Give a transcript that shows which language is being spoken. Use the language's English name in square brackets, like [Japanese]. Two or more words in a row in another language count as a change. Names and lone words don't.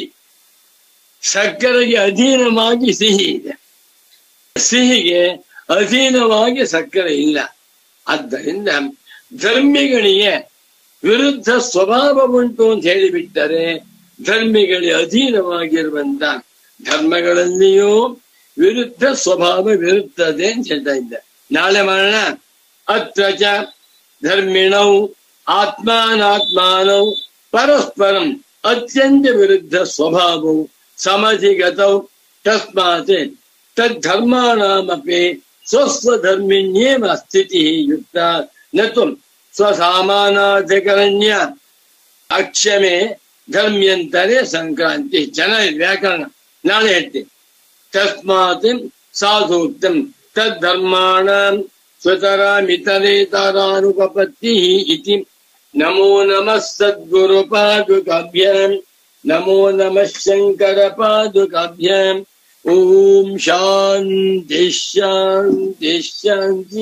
[Kannada] ಸಕ್ಕರೆಗೆ ಅಧೀನವಾಗಿ ಸಿಹಿ ಇದೆ, ಸಿಹಿಗೆ ಅಧೀನವಾಗಿ ಸಕ್ಕರೆ ಇಲ್ಲ. ಆದ್ದರಿಂದ ಧರ್ಮಿಗಳಿಗೆ ವಿರುದ್ಧ ಸ್ವಭಾವ ಉಂಟು ಅಂತ ಹೇಳಿಬಿಟ್ಟರೆ ಧರ್ಮಿಗಳಿಗೆ ಅಧೀನವಾಗಿರುವಂತ ಧರ್ಮಗಳಲ್ಲಿಯೂ ವಿರುದ್ಧ ಸ್ವಭಾವವಿರುತ್ತದೆ ಅಂತ ಹೇಳ್ತಾ ಇದ್ದ. ನಾಳೆ ಮಾಡೋಣ. [Sanskrit] ಅತ್ರ ಚ ಧರ್ಮಿಣೌ ಆತ್ಮಾನಾತ್ಮಾನೌ ಪರಸ್ಪರಂ ಅತ್ಯಂತ ವಿರುದ್ಧ ಸ್ವಭಾವವು ಸಮಧಿಗತೌ ತಸ್ಮಾತ್ ತದ್ಧರ್ಮಾಣಮಪಿ ಸ್ವಸ್ವಧರ್ಮಿಣ್ಯೇವ ಸ್ಥಿತಿ ಯುಕ್ತ ನತು ಸ್ವಸಾಮಾನಾಧಿಕರಣ್ಯ ಅಕ್ಷಮೆ ಧರ್ಮ್ಯಂತರೇ ಸಂಕ್ರಾಂತಿ. [Kannada] ಚೆನ್ನಾಗಿ ವ್ಯಾಕರಣ, ನಾಳೆ ಹೇಳ್ತೀನಿ. [Sanskrit] ತಸ್ಮಾತ್ ಸಾಧೂಕ್ತಂ ತದ್ಧರ್ಮಾಣಾಂ ಸ್ವತರಾಮಿತರೇತರಾನುಪಪತ್ತಿ ಇತಿ. ನಮೋ ನಮಃ ಸದ್ಗುರು ಪಾದುಕಾಭ್ಯಾಂ, ನಮೋ ನಮಃ ಶಂಕರ ಪಾದುಕಾಭ್ಯಾಂ. ಓಂ ಶಾಂತಿ ಶಾಂತಿ ಶಾಂತಿ.